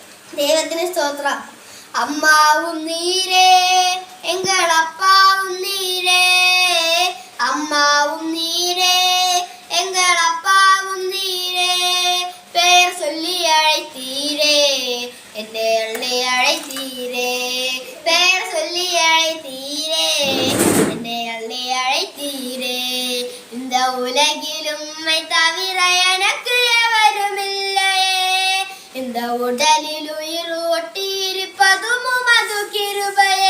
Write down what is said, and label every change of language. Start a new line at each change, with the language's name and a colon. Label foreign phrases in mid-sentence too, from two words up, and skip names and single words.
Malayalam: ദൈവത്തിന് സ്തോത്രം.
Tamil: அம்மாவும் நீரே எங்கள் அப்பாவும் நீரே, அம்மாவும் நீரே எங்கள் அப்பாவும் நீரே, பேர் சொல்லி அழைத்தீரே என்னை அள்ளி அழைத்தீரே, பேர் சொல்லி அழைத்தீரே என்னை அள்ளி அழைத்தீரே. இந்த உலகிலும் உம்மை தவிர எனக்கு எவருமில்லையே, இந்த உடலில் உயிர் ஒட்டியிருப்பதும் உமது கிருபையே.